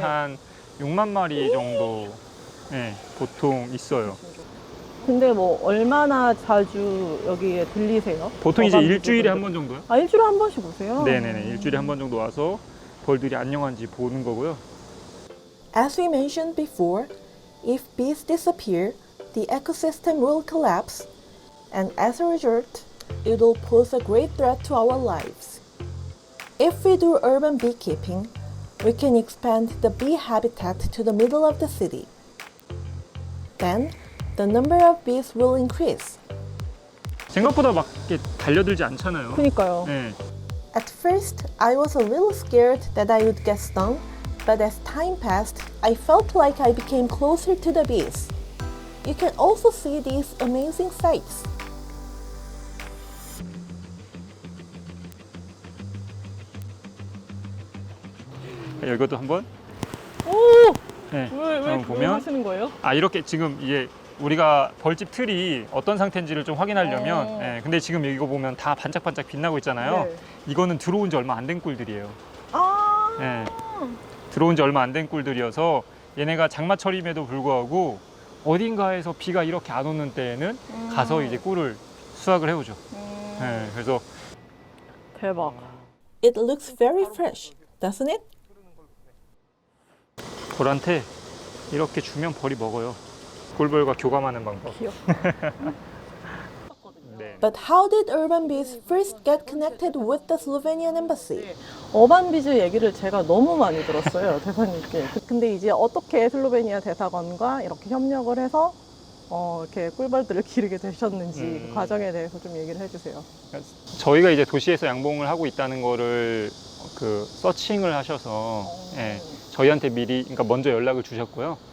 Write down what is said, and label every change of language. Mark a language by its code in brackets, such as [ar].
[ko] 한 6만 마리 정도 네, 보통 있어요. 근데 뭐 얼마나 자주 여기에 들리세요? 보통 이제 어반 일주일에 한 비즈분들? 번 정도요? 아, 일주일에 한 번씩 오세요? 네네네, 일주일에 한 번 정도 와서 벌들이 안녕한지 보는 거고요. [en] As we mentioned before, If bees disappear, the ecosystem will collapse, and as a result, it will pose a great threat to our lives. If we do urban beekeeping, we can expand the bee habitat to the middle of the city. Then, the number of bees will increase. [ko] 생각보다 막 이렇게 달려들지 않잖아요. 그니까요. 네. [en] At first, I was a little scared that I would get stung, but as time passed, I felt like I became closer to the bees. You can also see these amazing sights. [ko] 이것도 한번. 오! 네. 왜 한번 보면 하시는 거예요? 이렇게 지금 이게 우리가 벌집 틀이 어떤 상태인지를 좀 확인하려면 어. 근데 지금 이거 보면 다 반짝반짝 빛나고 있잖아요. 네. 이거는 들어온 지 얼마 안 된 꿀들이에요. 아. 네. 들어온 지 얼마 안 된 꿀들이어서 얘네가 장마철임에도 불구하고 어딘가에서 비가 이렇게 안 오는 때에는 가서 이제 꿀을 수확을 해오죠. 네. 그래서 대박. [en] It looks very fresh, doesn't it? [ko] 벌한테 이렇게 주면 벌이 먹어요. 꿀벌과 교감하는 방법. 네. [en] But how did urban bees first get connected with the Slovenian embassy? [ko] 어반비즈 얘기를 제가 너무 많이 들었어요, 대사님께. 근데 이제 어떻게 슬로베니아 대사관과 이렇게 협력을 해서 이렇게 꿀벌들을 기르게 되셨는지 그 과정에 대해서 좀 얘기를 해주세요. 저희가 이제 도시에서 양봉을 하고 있다는 거를 그 서칭을 하셔서 저희한테 미리, 그러니까 먼저 연락을 주셨고요.